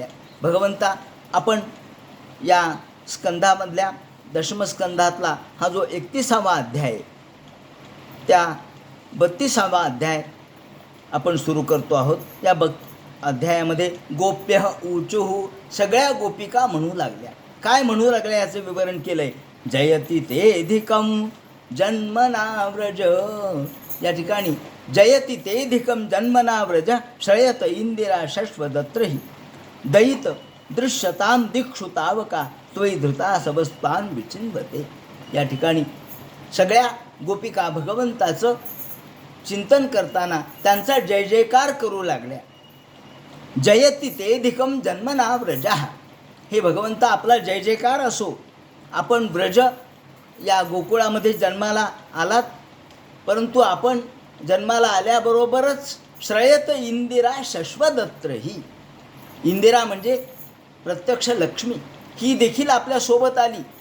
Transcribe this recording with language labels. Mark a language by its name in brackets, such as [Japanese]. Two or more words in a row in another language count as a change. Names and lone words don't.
[Marathi] भगवंता आपण या स्कंधामधल्या दशमस्कंधातला हा जो 31वा अध्याय आहे, त्या 32वा अध्याय आपण सुरू करतो आहोत. या अध्यायामध्ये [Sanskrit] गोप्य ऊचुः [Marathi] सगळ्या गोपिका म्हणू लागल्या. काय म्हणू लागल्या याचं विवरण केलं आहे. [Sanskrit] जयति तेधिकं जन्मना व्रज. [Marathi] या ठिकाणी [Sanskrit] जयति तेधिकं जन्मना व्रज श्रयत इंदिरा शश्वदत्रहि दयित दृश्यतां दिक्षु तावका त्वयि धृता सबस्तान विचिन्वते. [Marathi] या ठिकाणी सगळ्या गोपिका भगवंताचं चिंतन करताना त्यांचा जय जयकार करू लागल्या. [Sanskrit] जयति तेधिकं जन्मना व्रजः. [Marathi] हे भगवंता आपला जय जयकार असो. आपण व्रज या गोकुळामध्ये जन्माला आलात, परंतु आपण जन्माला आल्याबरोबरच [Sanskrit] श्रयत इंदिरा शश्वदत्रही. [Marathi] इंदिरा म्हणजे प्रत्यक्ष लक्ष्मी, ही देखील आपल्यासोबत आली.